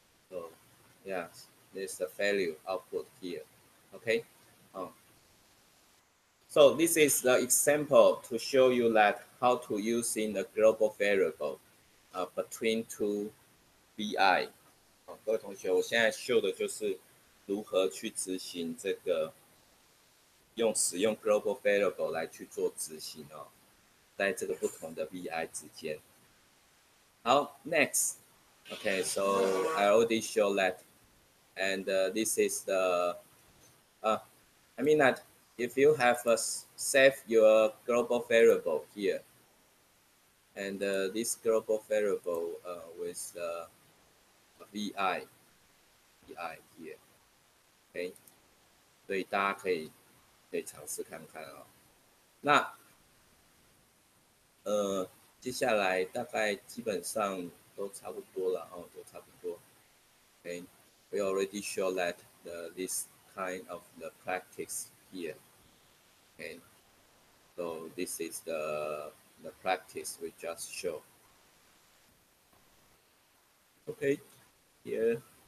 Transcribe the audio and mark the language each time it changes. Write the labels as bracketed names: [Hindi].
[English] So yes, there's the value output here. Okay. So this is the example to show you that how to use in the global variable between two vi. [Chinese] 各位同学，我现在秀的就是如何去执行这个使用 global variable 来去做执行哦，在这个不同的 vi 之间。 [English] 好 ，next. Okay, so I already showed that, and this is the. I mean that if you have save your global variable here, and this global variable with vi here, okay, [Chinese] 所以大家可以尝试看看哦。那接下来大概基本上都差不多了哦，都差不多。 [English] Okay, we already show that this kind of the practice here. Okay, so this is the practice we just show. Okay, here